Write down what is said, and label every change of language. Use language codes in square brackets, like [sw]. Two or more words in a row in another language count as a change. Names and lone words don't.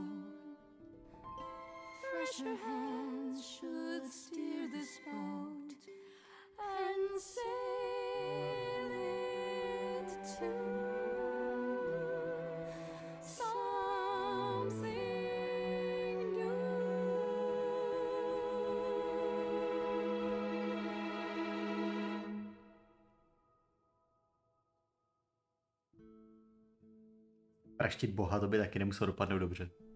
[en] Fresher hands should steer this boat and sail it to something new. [cs] Praštit Boha, to by taky nemuselo dopadnout dobře.